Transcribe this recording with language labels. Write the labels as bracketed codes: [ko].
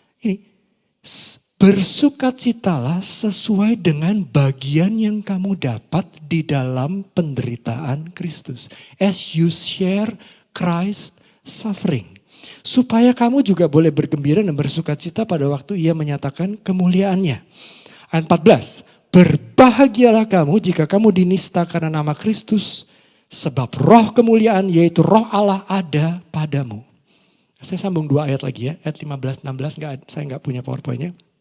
[id] Ini bersukacitalah sesuai dengan bagian yang kamu dapat di dalam penderitaan Kristus. [en] As you share Christ suffering. [id] Supaya kamu juga boleh bergembira dan bersukacita pada waktu ia menyatakan kemuliaannya. Ayat 14. Berbahagialah kamu jika kamu dinista karena nama Kristus. Sebab roh kemuliaan yaitu roh Allah ada padamu. Saya sambung 2 ayat lagi ya. Ayat 15-16 saya nggak punya PowerPoint-nya.